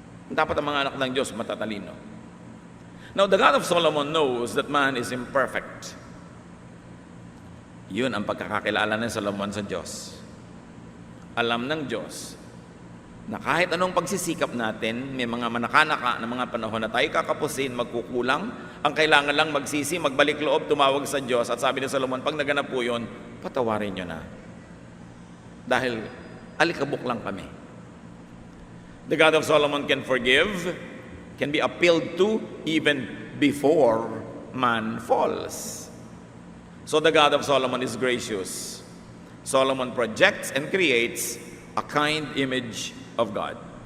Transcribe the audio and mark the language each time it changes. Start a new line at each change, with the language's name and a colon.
Filipino: Dapat ang mga anak ng Diyos matatalino.
English: Now, the God of Solomon knows that man is imperfect.
Filipino: Yun ang pagkakakilala ni Solomon sa Diyos. Alam ng Diyos na kahit anong pagsisikap natin, may mga manakanaka na mga panahon na tayo kakapusin, magkukulang, ang kailangan lang magsisi, magbalik loob, tumawag sa Diyos, at sabi ni Solomon, pag naganap po yun, patawarin nyo na. Dahil alikabok lang kami.
English: The God of Solomon can forgive, can be appealed to even before man falls. So the God of Solomon is gracious. Solomon projects and creates a kind image of God.